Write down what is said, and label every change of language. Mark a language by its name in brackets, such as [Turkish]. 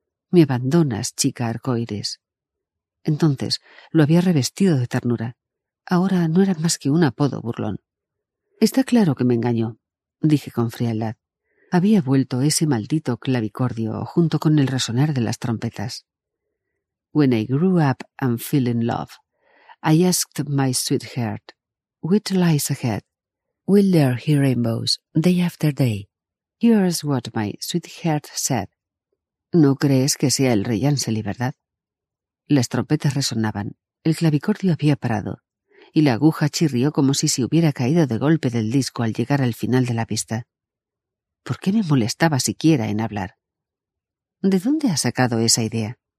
[Spanish] Me abandonas, chica arcoíris. Entonces lo había revestido de ternura. Ahora no era más que un apodo burlón. Está claro que me engañó, dije con frialdad. Había vuelto ese maldito clavicordio junto con el resonar de las trompetas. [English] When I grew up and fell in love, I asked my sweetheart, what lies ahead? Will there be rainbows day after day? Here's what my sweetheart said. [Spanish] ¿No crees que sea el rey Anseli, verdad? Las trompetas resonaban, el clavicordio había parado, y la aguja chirrió como si se hubiera caído de golpe del disco al llegar al final de la pista. ¿Por qué me molestaba siquiera en hablar? ¿De dónde has sacado esa idea?